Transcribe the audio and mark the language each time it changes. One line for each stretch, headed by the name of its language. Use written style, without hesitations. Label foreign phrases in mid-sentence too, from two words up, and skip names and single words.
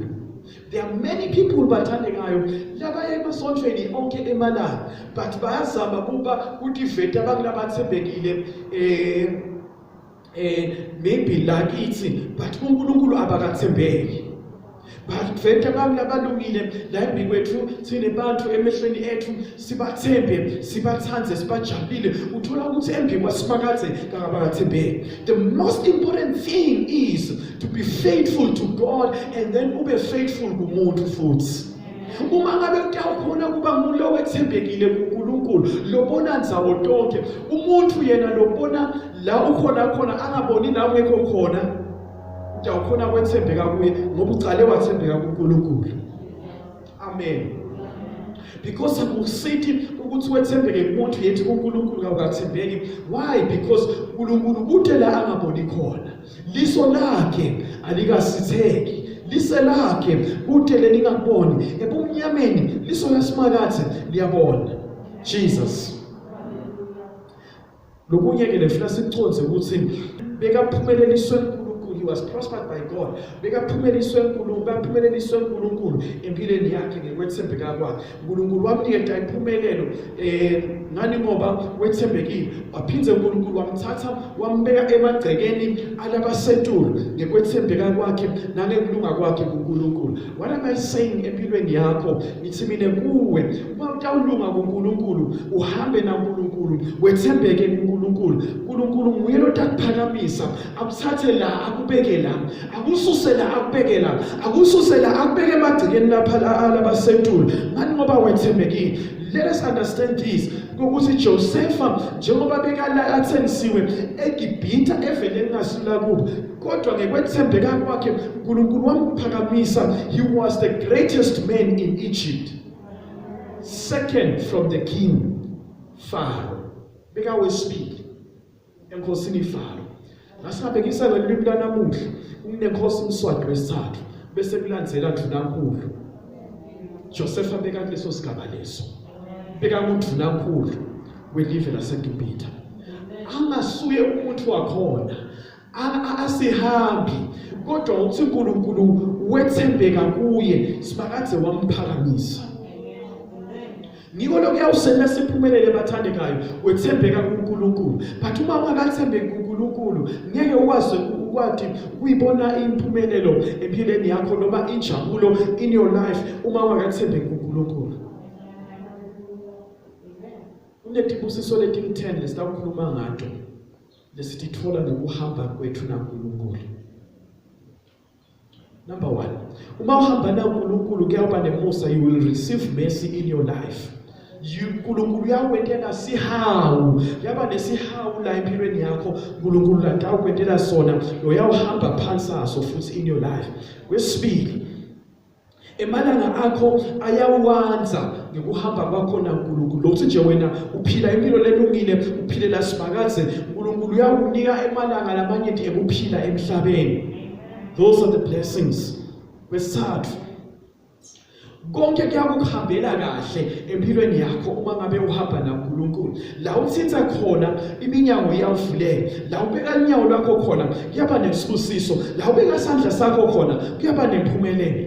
English: There are many people
Swati: bathandekayo labaye emasontweni onke emalanga, but bayazama kuba kutiveta bakunabathembekile maybe lakithi, but uNkulunkulu abakathembeki. But veta bakulabulungile la embikwethu thine bantu emehlweni ethu sibathembe sibathanze sibajabulile uthola ukuthi embikwasimakathe kangabakathembeki.
English: The most important thing is to be faithful to God and then
Swati: ube faithful kumuntu futhi. Uma ngabe utawukhona kuba umuntu owethembekile kuNkulunkulu lobona nzawo tonke, umuntu yena lobona la ukhona khona angaboni la ungekho khona, utawukhona kwethembeka kuye ngoba ucale wathembeka kuNkulunkulu. Amen. Because akusithi ukuthi wethembeke kumuntu yethi kuNkulunkulu awukathembeki.
English: Why?
Swati: Because uNkulunkulu kude la angaboni khona, liso lakhe alikasitheki, lise lakhe kude lelingaboni, ebumnyameni liso lasimakathe liyabona. Jesus. Lokunye ke lefuna siconze ukuthi bekaphumeleliswe
English: he was prospered by God.
Swati: Bekaphumeleliswe uNkulunkulu, baphumeleliswe uNkulunkulu empilweni yakhe ngekwethembeka kwakhe. uNkulunkulu wamnikeza impumelelo ngani ngoba wethembekile. Waphindze uNkulunkulu wamthatha wambeka emagcekeni alabasentulu ngekwethembeka kwakhe nangekulunga kwakhe kuNkulunkulu.
English: What am I saying
Swati: empilweni yakho? Ngithi mina kuwe uma utawulunga kuNkulunkulu uhambe naNkulunkulu wethembeke kuNkulunkulu. uNkulunkulu nguye lotakuphakamisa akuthathe la akubeke la akususe la akubeke la akususe la akubeke emagcekeni lapha alabasentulu ngani ngoba wethembekile.
English: Let us understand this.
Swati: Ukuthi Josepha njengoba bekala athenisiwe eGibhithe evele ngasula kubo, kodwa ngekwethembeka kwakhe uNkulunkulu wamphakamisa.
English: He was the greatest man in Egypt, second from the king Pharaoh.
Swati: Bekawesibili enkosini Pharaoh. Ngasabekisa lelimi lanamuhla kunenkosi uMswati wesithathu bese kulandzela Ndunankulu. Josepha bekakuleso sigaba leso. BekakuNdunankulu welive laseGibhithe. Angasuye umuntu wakhona asihambi, kodwa uthi uNkulunkulu wethembeka kuye simakade wamphakamisa. Ngiko lokuyawusena siphumelele bathandekayo wethembeka kuNkulunkulu. But uma ungathembeki kuNkulunkulu ngeke ukwazi ukuyibona impumelelo empilweni yakho noma injabulo
English: in your life
Swati: uma ungathembeki kuNkulunkulu. Kunetibusiso leti 10 lesitawukhuluma ngato lesitithola ngokuhamba kwethu naNkulunkulu. Number 1, uma uhamba naNkulunkulu kuyaba nemusa,
English: you will receive mercy in your life.
Swati: uNkulunkulu yakwentela sihawu, yaba nesihawu la empilweni yakho uNkulunkulu la tawukwentela sona uyawuhamba phansi aso futhi
English: in your life.
Swati: Kwesibili, emalanga akho ayawanza ngikuhamba kwakho naNkulunkulu. Lokuthi nje wena uphila impilo lelungile, uphile la sibakaze, uNkulunkulu uyakunika emalanga lamanye ekuphila emhlabeni.
English: Those are the blessings.
Swati: Kwesithathu, konke kuyakuhambela kahle empilweni yakho uma ngabe uhamba naNkulunkulu. La uthitha khona iminyango iyavuleka, la ubeka inyawo lakho khona kuyaba nesibusiso, la ubeka isandla sakho khona kuyaba nempumelelo.